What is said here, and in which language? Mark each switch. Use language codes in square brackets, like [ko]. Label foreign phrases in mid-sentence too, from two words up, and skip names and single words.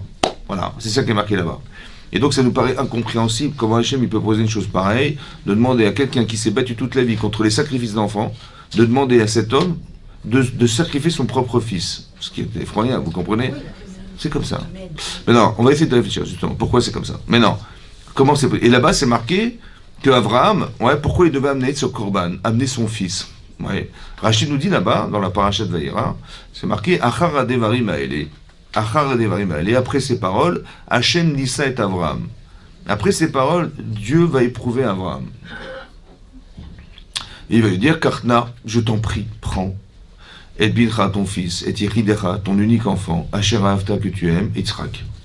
[fr] Voilà, c'est ça qui est marqué là-bas. Et donc ça nous paraît incompréhensible comment Hachem il peut poser une chose pareille, de demander à quelqu'un qui s'est battu toute la vie contre les sacrifices d'enfants, de demander à cet homme de sacrifier son propre fils. Ce qui est effroyable, vous comprenez? C'est comme ça. Mais non, on va essayer de réfléchir justement. Pourquoi c'est comme ça? Mais non, comment c'est possible? Et là-bas c'est marqué que Abraham, pourquoi il devait amener ce korban, amener son fils? Ouais. Rachid nous dit là-bas, dans la parashat Vayera, c'est marqué [he] Achar hadevarim haele. Achar hadevarim haele. [fr] Après ces paroles, [he] Hachem nissa et Avraham. [fr] Après ces paroles, Dieu va éprouver Avraham. Il va lui dire Kartna, je t'en prie, prends. Et bincha ton fils, et Yeridecha, ton unique enfant, [he] Asher Ahavta [fr] que tu aimes, Yitzhak.